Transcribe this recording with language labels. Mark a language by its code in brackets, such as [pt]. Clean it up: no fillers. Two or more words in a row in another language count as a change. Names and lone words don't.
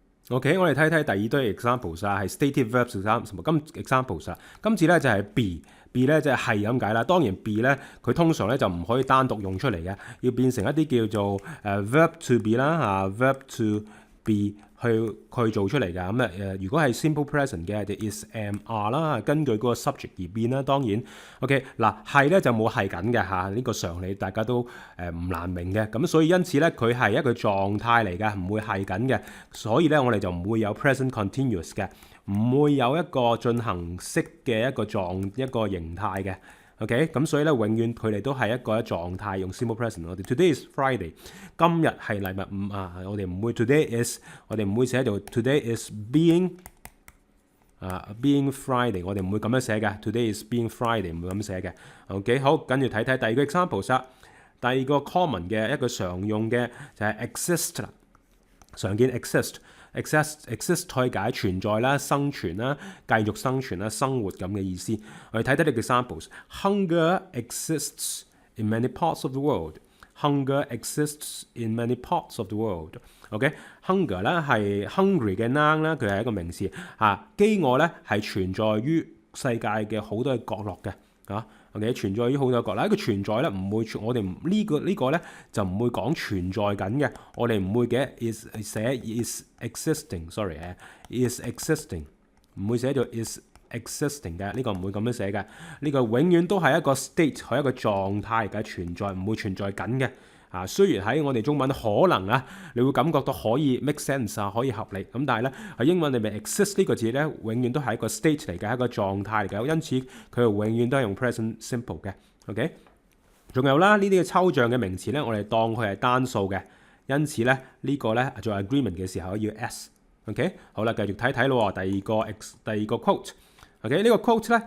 [yue] OK，我哋睇睇第二堆 examples 啊，係 [en] stative verbs examples [yue] 啊。今次咧就係 be 咧即係咁解啦。當然 be 咧佢通常咧就唔可以單獨用出嚟嘅，要變成一啲叫做 [en] verb to be [yue] 啦 [en] verb to be [yue] 去做出嚟㗎。咁如果係 [en] simple present [yue] 嘅就 [en] is am are [yue] 啦，根據嗰個 subject 而變啦。當然 OK 嗱係咧就冇係緊嘅嚇，呢個常理大家都唔難明嘅。咁所以因此咧佢係一個狀態嚟㗎，唔會係緊嘅。所以咧我哋就唔會有 [en] present continuous [yue] 嘅，唔會有一個進行式嘅一個形態嘅。OK， 咁所以咧，永遠佢哋都係一個狀態，用 [en] simple present。 [yue] 我哋 [en] today is Friday， [yue] 今日係禮拜五啊，我哋唔會 [en] today is， [yue] 我哋唔會寫做 [en] today is being Friday， [yue] 我哋唔會咁樣寫嘅。 [en] today is being Friday [yue] 唔會咁寫嘅。OK， 好，跟住睇睇第二個 example 啦。第二個 common 嘅一個常用嘅就係 exist 啦，常見 exist 可以解存在啦、生存啦、繼續生存啦、生活咁嘅意思。我哋睇睇呢個 examples。 [en] Hunger exists in many parts of the world. Hunger exists in many parts of the world. [yue] OK，hunger 咧係 hungry 嘅 noun 啦，佢係一個名詞嚇。飢餓咧係存在於世界嘅好多嘅角落嘅嚇。OK， 存在於好多角落。呢個存在咧唔會，我哋呢個咧就唔會講存在緊嘅。我哋唔會嘅 is 寫 [en] is existing，is existing， [yue] 唔會寫做 [en] is existing [yue] 嘅。呢個唔會咁樣寫嘅。呢個永遠都係一個 state， 係一個狀態嘅存在，唔會存在緊嘅。雖然喺我哋中文可能你會感覺到可以 [en] make sense [yue] 可以合理咁，但係咧喺英文裏面 exist 呢個字咧，永遠都係一個 state 嚟嘅，一個狀態嚟嘅，因此佢永遠都係用 [en] present simple [yue] 嘅。OK， 仲有啦，呢啲嘅抽象嘅名詞咧，我哋當佢係單數嘅，因此咧呢個咧做 agreement 嘅時候要 s。OK， 好啦，繼續睇睇咯。第二個 quote。OK， 呢個 quote 咧。